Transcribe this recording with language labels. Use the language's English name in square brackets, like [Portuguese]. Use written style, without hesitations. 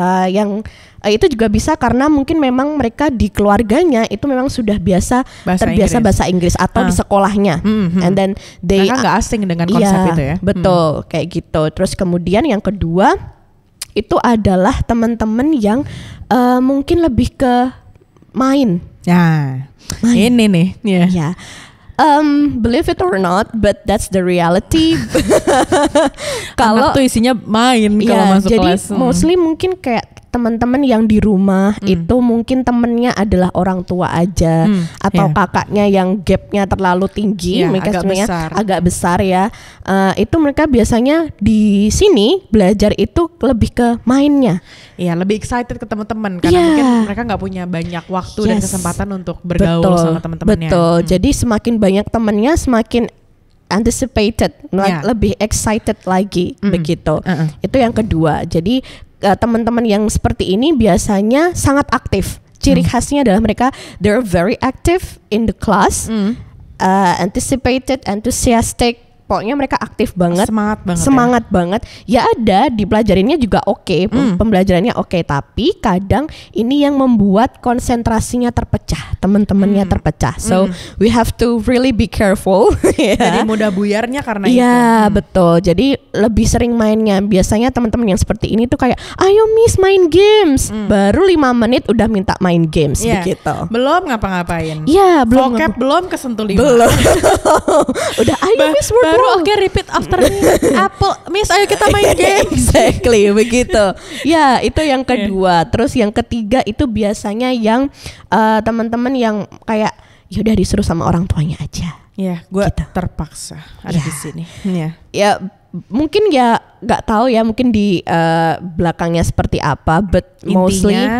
[Indonesian] Yang itu juga bisa karena mungkin memang mereka di keluarganya itu memang sudah terbiasa bahasa Inggris atau di sekolahnya. [English] And then [Indonesian] mereka nggak asing dengan konsep itu ya. Betul, kayak gitu. Terus kemudian yang kedua itu adalah teman-teman yang mungkin lebih ke main. Ini nih. Ya. [English] Believe it or not, but that's the reality. [Indonesian] Kalau tuh isinya main kalau masuk kelas. Jadi mostly mungkin kayak teman-teman yang di rumah itu mungkin temennya adalah orang tua aja atau kakaknya yang gapnya terlalu tinggi, mereka agak besar ya. Itu mereka biasanya di sini belajar itu lebih ke mainnya. Iya, lebih excited ke teman-teman karena mungkin mereka nggak punya banyak waktu dan kesempatan untuk bergaul sama teman-temannya. Betul. Jadi semakin banyak temannya semakin anticipated, lebih excited lagi begitu. Itu yang kedua. Jadi teman-teman yang seperti ini biasanya sangat aktif. Ciri khasnya adalah mereka [English] they're very active in the class, anticipated, enthusiastic, [Indonesian] pokoknya mereka aktif banget, semangat banget. Ya ada dipelajarinnya juga oke, pembelajarannya oke, tapi kadang ini yang membuat konsentrasinya terpecah, teman-temannya terpecah. [English] So we have to really be careful. [Indonesian] Jadi mudah buyarnya karena itu. Iya betul. Jadi lebih sering mainnya. Biasanya teman-teman yang seperti ini tuh kayak, ayo miss main games. Baru 5 menit udah minta main games begitu. Belum ngapa-ngapain. Iya belum. Vocab belum kesentuh 5. Belum. Udah ayo miss baru oke, [English] repeat after me. Apple, [Indonesian] miss ayo kita main game. Exactly begitu. Ya itu yang kedua. Terus yang ketiga itu biasanya yang teman-teman yang kayak ya udah disuruh sama orang tuanya aja. Ya, gue gitu. Terpaksa ada di sini. Ya mungkin ya nggak tahu ya, mungkin di belakangnya seperti apa, [English] but mostly